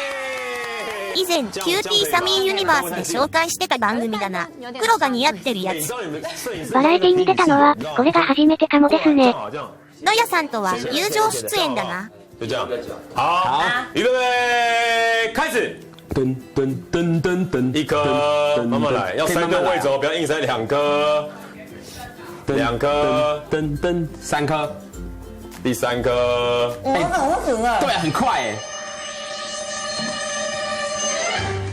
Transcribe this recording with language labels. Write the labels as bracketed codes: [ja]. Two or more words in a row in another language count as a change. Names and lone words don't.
[ja] 以前、キューティーサミーユニバースで紹介してた番組だな。黒が似合ってるやつ。バラエティに出たのは、これが初めてかもですね。ノヤさんとは友情出演だな。 [zh] 就这样，好，预备，开始。噔噔噔噔噔，一颗，慢慢来，要3个位置哦，不要硬塞2颗，2颗，噔噔，3颗，第3颗，对，很快哎。几颗啦？